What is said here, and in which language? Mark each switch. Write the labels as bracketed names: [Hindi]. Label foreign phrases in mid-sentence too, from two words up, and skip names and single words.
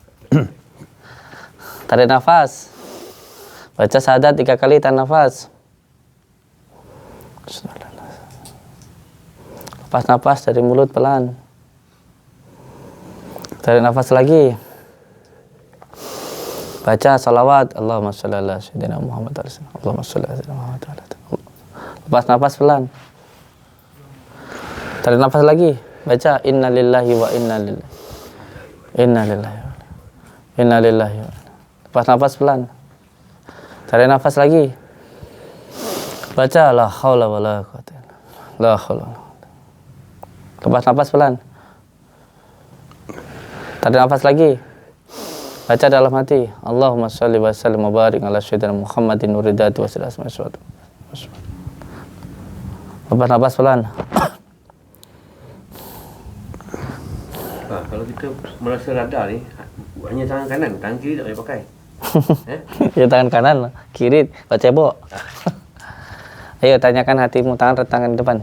[Malay] Tarik nafas. Baca syahadat 3 kali, tarik nafas. Lepas nafas dari mulut pelan. Tarik nafas lagi. Baca salawat. [Arabic] اللهم صل على سيدنا محمد اللهم صل على سيدنا محمد. [Malay] Lepas nafas pelan. Tarik nafas lagi. Baca [Arabic] إنا لله وإنا لله. Innalillahi. [Malay] Lepas nafas pelan. Tarik nafas lagi. Baca [Arabic] لا حول ولا قوة إلا بالله. لا حول. [Malay] Lepas nafas pelan. Tarik nafas lagi. Baca dalam hati. [Arabic] اللهم صل وسلم وبارك على سيدنا محمد نور ذاتي وصلى الله عليه وسلم. [Malay] Lepas nafas pelan. Kalau kita merasa radar ni, hanya tangan kanan, tangan kiri tak boleh pakai. Ya tangan kanan, kiri baca cebok. Ayo tanyakan hatimu, tangan depan.